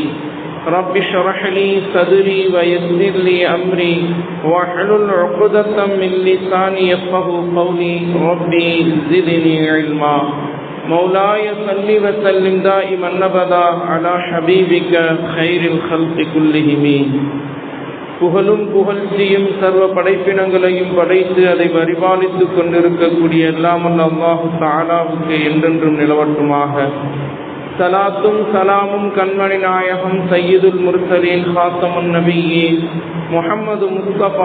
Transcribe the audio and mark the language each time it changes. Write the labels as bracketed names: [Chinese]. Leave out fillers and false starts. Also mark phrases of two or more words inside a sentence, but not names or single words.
[Arabic] رب اشرح لي صدري ويسر لي أمري واحلل عقدة من لساني يفقهوا قولي. ربي زدني علما. مولاي صل وسلم دائما أبدا على حبيبك خير الخلق كلهم. [Tamil] புகழும் புகழ்ச்சியும் சர்வ படைப்பினங்களையும் படைத்து அதை பரிபாலித்துக் கொண்டிருக்கக்கூடிய எல்லாம் [Arabic] الله تعالى [Tamil] என்றென்றும் நிலவட்டுமாக. சலாத்தும் சலாமும் கண்மணி நாயகம் [Arabic] سيد المرسلين خاتم النبيين [Tamil] முஹம்மது முஸ்தபா